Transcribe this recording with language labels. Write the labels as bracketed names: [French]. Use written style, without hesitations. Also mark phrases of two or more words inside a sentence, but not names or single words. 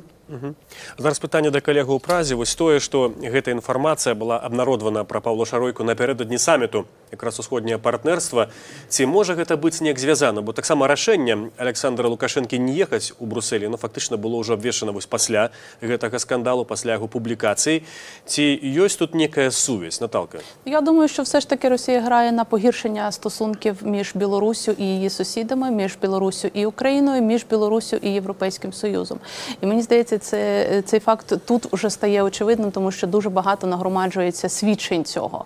[Belarusian] Зараз пытанне да калегаў у Празе. Вось тое, што гэта інфармацыя была абнародавана пра Паўла Шаройку напярэдадні саміту якраз усходняе партнерства. Ці можа гэта быць неяк звязана? Бо таксама рашэнне Александра Лукашэнкі не ехаць у Бруссель, но фактычна было ўжо абвешчана вось пасля гэтага скандалу, пасля яго публікацыі. Ці ёсць тут некая сувязь, Наталка? [Ukrainian] Я думаю, що все ж таки Росія грає на погіршення стосунків між Білоруссю і її сусідами, між Білоруссю і Україною, між Білоруссю і Європейським Союзом. І мені здається, цей факт тут вже стає очевидним, тому що дуже багато нагромаджується свідчень цього.